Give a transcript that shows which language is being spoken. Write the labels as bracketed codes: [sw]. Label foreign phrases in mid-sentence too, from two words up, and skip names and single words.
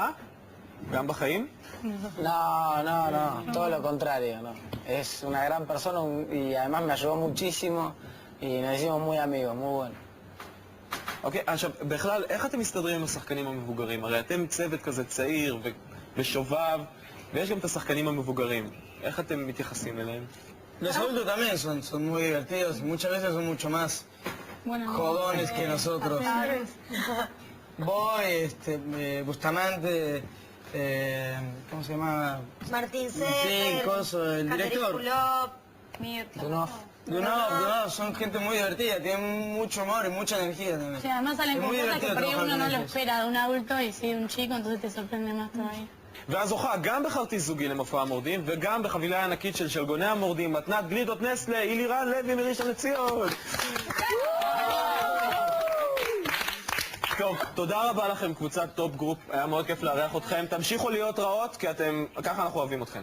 [he] גם בחיים? [es] No, todo lo contrario, no. Es una gran persona y además me ayudó muchísimo y nos hicimos muy amigos, muy bueno. [he] אוקיי, עכשיו, בכלל, איך אתם מסתדרים עם השחקנים המבוגרים? הרי אתם צוות כזה צעיר ושובב, ויש גם את השחקנים המבוגרים. איך אתם מתייחסים אליהם? [es] Los adultos también son muy divertidos y muchas veces son mucho más jodones que nosotros. Boy, Bustamante, ¿cómo se llama? Martín Sí, Sefer. Coso, el director. Dunov. No, son gente muy divertida, tienen mucho humor y mucha energía también. Sí, además salen Es con muy cosas que divertido por ahí trabajar uno no con lo ellos. espera de un adulto y sí de un chico, entonces te sorprende más todavía. [he] והזוכה גם בכרטיס זוגי למופע המורדים וגם בחבילה ענקית של שלגוני המורדים, מתנת גלידות נסטלה, אילירן לוי מראשון לציון. טוב, תודה רבה לכם, קבוצת טופ גרופ, היה מאוד כיף לארח אתכם. תמשיכו להיות רעות, כי ככה אנחנו אוהבים אתכם.